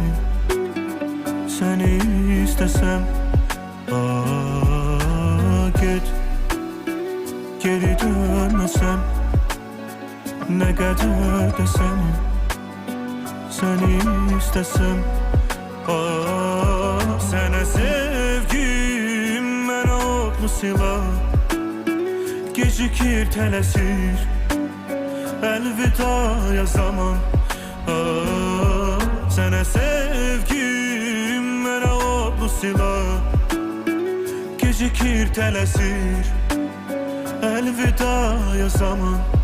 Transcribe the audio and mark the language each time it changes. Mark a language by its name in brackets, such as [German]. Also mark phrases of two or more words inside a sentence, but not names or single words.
[Turkish] seni istesem. Git geri dönmesen ne kadar da seni istesem. Sana sevgim ben otlu silah, [Azerbaijani] gecikir tələsir elvidaya zaman. [Turkish] Sana sevgim [Azerbaijani] mənə odlu silah, gecikir tələsir elvidaya zaman.